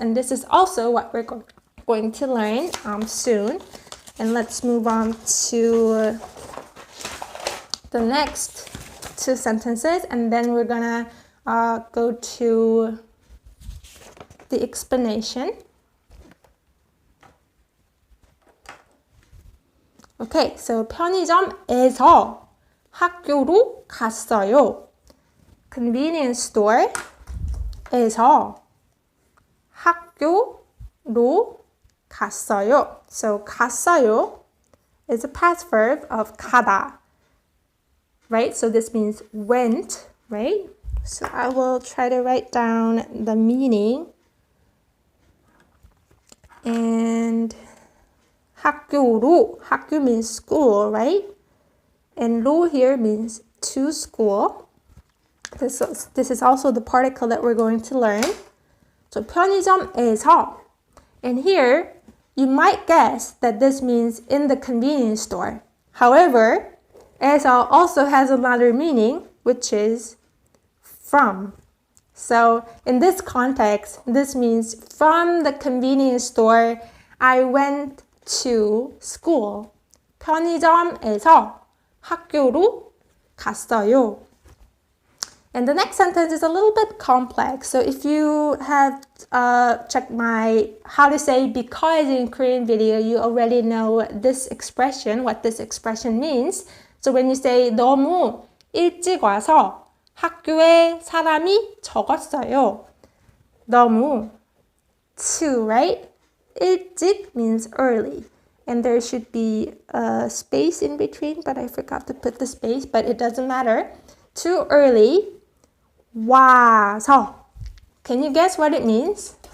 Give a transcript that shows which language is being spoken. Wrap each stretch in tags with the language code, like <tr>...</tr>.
<en>And this is also what we're going to learn soon. And let's move on to the next 2 sentences. And then we're gonna go to the explanation.</en> <ko>Okay, so 편의점에서 학교로 갔어요.</ko> <en>Convenience store</en> <ko>에서 학교로 갔어요.</ko> <en>So 갔어요 is a past verb of 가다, right? So this means went, right? So I will try to write down the meaning. And 학교로, 학교 means school, right? And 로 here means to school. This is also the particle that we're going to learn.</en> <ko>So 편의점에서.</ko> <en>And here, you might guess that this means in the convenience store. However, 에서 also has another meaning, which is from. So in this context, this means from the convenience store, I went to school.</en> <ko>편의점에서 학교로 갔어요.</ko> <en>And the next sentence is a little bit complex. So if you have checked my how to say because in Korean video, you already know this expression, what this expression means. So when you say</en> <ko>너무 일찍 와서 학교에 사람이 적었어요.</ko> <en>너무 too, right? 일찍 means early. And there should be a space in between, but I forgot to put the space, but it doesn't matter. Too early. 와서. Can you guess what it means?</en>